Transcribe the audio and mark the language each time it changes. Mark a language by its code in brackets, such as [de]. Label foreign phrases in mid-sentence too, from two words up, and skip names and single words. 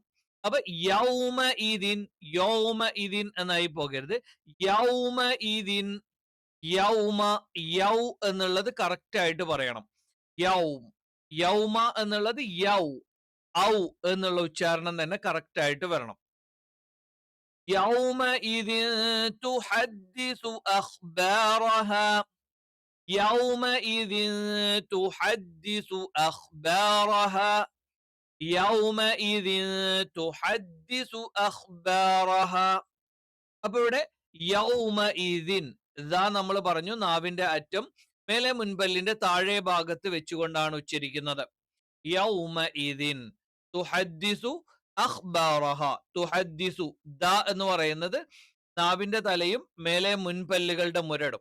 [ml] അപ്പൊ [ar] يومئذ, يومئذ [ml] എന്നായി പോകരുത്. [ar] يومئذ, [ml] യൗമ, യൗ എന്നുള്ളത് കറക്റ്റ് ആയിട്ട് പറയണം. യൗം, യൗമ എന്നുള്ളത് യൗ, ഔ എന്നുള്ള ഉച്ചാരണം തന്നെ കറക്റ്റ് ആയിട്ട് വരണം. [ar] يومئذ تحدث أخبارها يومئذ تحدث أخبارها يومئذ تحدث أخبارها. [ml] അപ്പൊ ഇവിടെ [ar] يومئذ, [ml] ഇതാ നമ്മൾ പറഞ്ഞു നാവിന്റെ അറ്റം മേലെ മുൻപല്ലിന്റെ താഴെ ഭാഗത്ത് വെച്ചുകൊണ്ടാണ് ഉച്ചരിക്കുന്നത്. [ar] يومئذ تحدث أخبارها. [ml] തുഹദ്ദിസു, ദ എന്ന് പറയുന്നത് നാവിന്റെ തലയും മേലെ മുൻപല്ലുകളുടെ മുരടും.